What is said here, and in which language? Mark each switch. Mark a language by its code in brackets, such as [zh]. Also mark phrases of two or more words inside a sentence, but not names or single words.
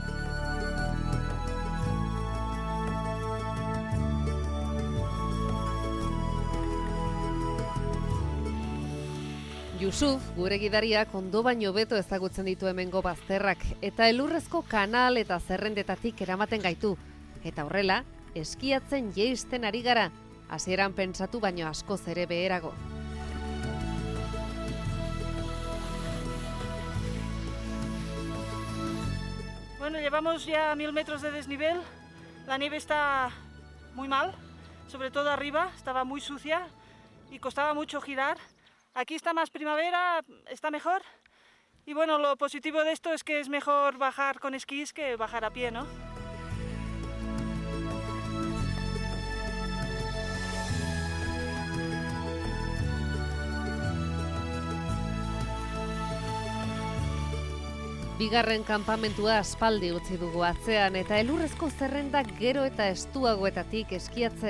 [eu] Yusuf, gure gidariak ondo baino beto ezagutzen ditu hemengo bazterrak eta elurrezko kanal eta zerrendetatik eramaten gaitu. Eta horrela, eskiatzen jeisten ari gara, hasieran pentsatu baino askoz ere beherago. [es] Bueno, llevamos ya 1000 metros de desnivel. La nieve está muy mal, sobre todo arriba, estaba muy sucia y costaba mucho girar. Aquí está más primavera, está mejor. Y bueno, lo positivo de esto es que es mejor bajar con esquís que bajar a pie, ¿no? [eu] Bigarren kanpamentua aspaldi utzi dugu atzean eta elurrezko zerrendak gero eta estuagoetatik eskiatzen.